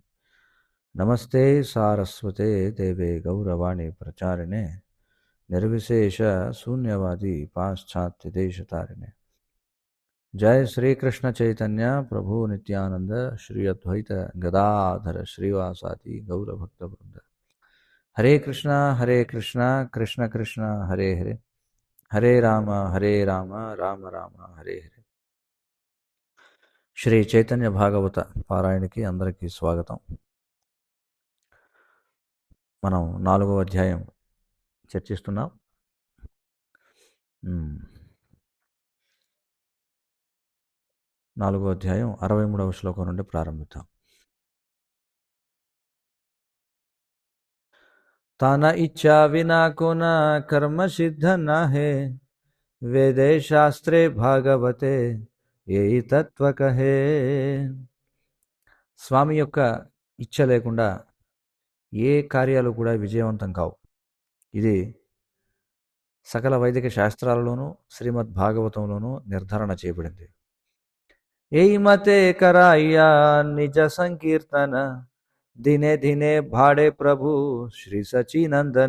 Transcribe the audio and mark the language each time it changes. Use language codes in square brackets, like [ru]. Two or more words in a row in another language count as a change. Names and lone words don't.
[sa] नमस्ते सारस्वते देवे गौरवाणी प्रचारिणे निर्विशेष शून्यवादी पाश्चात्य जय श्री कृष्ण चैतन्य प्रभु नित्यानंद श्री अद्वैत गदाधर श्रीवासादि गौर भक्त वृंद। हरे कृष्णा कृष्ण कृष्ण हरे हरे, हरे राम राम राम हरे हरे। [te] శ్రీ చైతన్య భాగవత పారాయణకి అందరికీ స్వాగతం. మనం 4వ అధ్యాయం చర్చిస్తున్నాం. 4వ అధ్యాయం 63వ శ్లోకం నుండి ప్రారంభిద్దాం. [bn] তান ইচ্ছা বিনা কো ন কর্ম সিদ্ধ ন হয়, বেদে শাস্ত্রে ভাগবতে যহি তত্ত্ব কহে. [te] స్వామి యొక్క ఇచ్చ లేకుండా ఏ కార్యాలు కూడా విజయవంతం కావు. ఇది సకల వైదిక శాస్త్రాలలోనూ శ్రీమద్ భాగవతంలోనూ నిర్ధారణ చేయబడింది. [bn] এই মতে করায়্যা নিজ সংকীর্তন, দিনে দিনে বাড়ে প্রভু শ্রী শচীনন্দন.